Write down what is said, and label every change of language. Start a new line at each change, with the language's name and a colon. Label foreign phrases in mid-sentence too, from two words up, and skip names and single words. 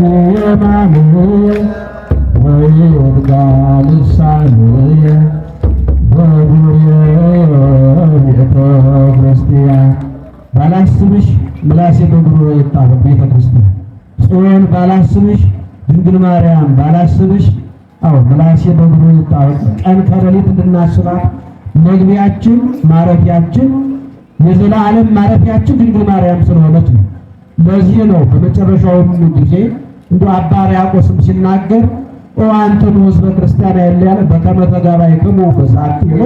Geez: የማንየ ወይርግሃ ልሳንየ በጉርየ
Amharic: ቤተ ክርስቲያን ባላስብሽ ምላሴ በጉሮ ይጣበቅ ቤተ ክርስቲያን ጽዮን ባላስብሽ ድንግል ማርያም ባላስብሽ ምላሴ በጉሮ ይጣበቅ። ቀን ከሌሊት እንድናስባት መግቢያችን ማረፊያችን የዘላለም ማረፊያችን ድንግል ማርያም ስለሆነች ነው። ለዚህ ነው በመጨረሻውም ጊዜ እንደው አባ ሕርያቆስም ሲናገር
Geez: አንትሙ ሕዝበ ክርስቲያን
Amharic: ያለ
Geez: በከመ ተጋባይክሙ በዛቲ ዕለት